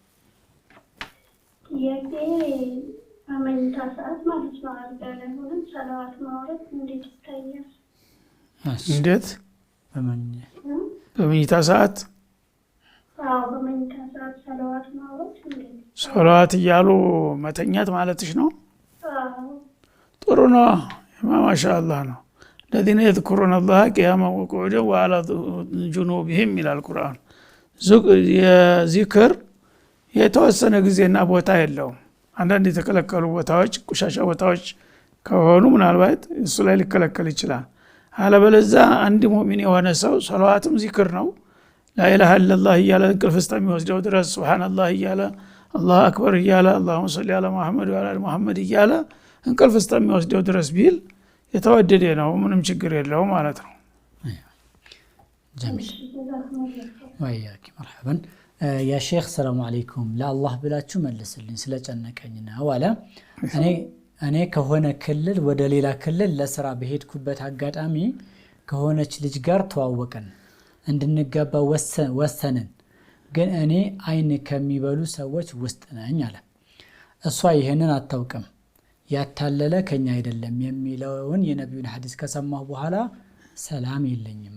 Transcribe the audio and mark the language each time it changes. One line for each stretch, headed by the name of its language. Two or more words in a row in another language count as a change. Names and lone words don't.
Amharic: በመኝታ ሰዓት ማለት ነው አልበለንም ሰላዋት ማውረድ እንዴት ይታያል እንዴት በመኝታ ሰዓት በመኝታ ሰዓት ሰላዋት ማውረድ እንዴት ሰላዋት እያሉ መተኛት ማለትሽ ነው ጥሩ ነው ማሻአላህ ነው
Arabic: الذين يذكرون الله قياما وقعودا وعلى جنوبهم الى القران
Amharic: ذكر የተወሰነ ጊዜና ቦታ የለውም አንዳንድ የተከለከሉ ቦታዎች ቁሻሻ ቦታዎች ከሆኑ ምናልባት እሱ ላይ ሊከለከል ይችላል አለበለዛ አንድ ሙእሚን የሆነ ሰው ሰላዋትም ዚክር ነው
Arabic: لا اله الا الله
Amharic: እያለ እንቅልፍ እስከሚወስደው ድረስ ሱብሃንአላህ እያለ
Arabic: الله أكبر
Amharic: እያለ
Arabic: اللهم صل على محمد وعلى ال محمد
Amharic: እያለ እንቅልፍ እስከሚወስደው ድረስ ቢል የተወደደ ነው ምንም ችግር የለውም ማለት ነው
Arabic: جميل وإياكِ مرحبا يا شيخ سلام عليكم
Amharic: ለአላህ ብላችሁ መልስልኝ ስለጨነቀኝ ነው አለ እኔ ከሆነ ክልል ወደ ሌላ ክልል ለስራ በሄድኩበት አጋጣሚ ከሆነች ልጅ ጋር ተዋወቀን እንድንጋባ ወሰንን ግን እኔ አይን ከሚበሉ ሰዎች ውስጥ ነኝ አለ እሷ ይሄንን አታውቅም ያታለለ ከኛ አይደለም የሚለውን የነብዩን ሐዲስ ከሰማሁ በኋላ ሰላም የለኝም